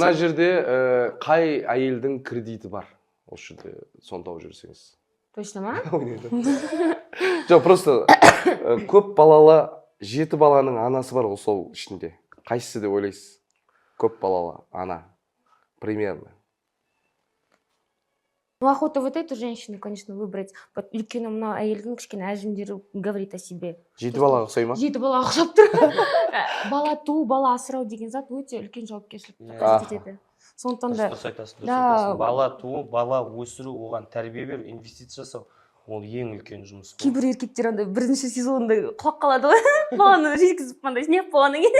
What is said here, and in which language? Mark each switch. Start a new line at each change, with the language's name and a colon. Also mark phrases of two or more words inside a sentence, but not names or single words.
Kazakh: Мына жерде қай әйелдің кредиті бар? Осы жерде соны тауып жүрсеңіз. Точно ма? Жоқ, просто көп балалы 7 баланың анасы бар ол сол ішінде. Қайсысы деп ойлайсыз? Көп балалы ана.
Russian: Примерно. Ну, охота вот эту женщину, конечно, выбрать.
Kazakh: Өйткені мына әйелдің кішкене әжімдері
Russian: говорит о себе.
Kazakh: 7 балаға ұқсай ма? 7 балаға ұқсап тұр. Бала туу, бала асырау деген зат өте үлкен жауапкершілік қажет етеді. Сондықтан да Дұрыс айтасың. Бала туу, бала өсіру, оған тәрбие беру, инвестиция жасау. Ол ең үлкен жұмыс. кейбір еркектер андай бірінші сезонда құлап қалады ғой. Баланы жеткізіп мындай снеп болғаннан кейін.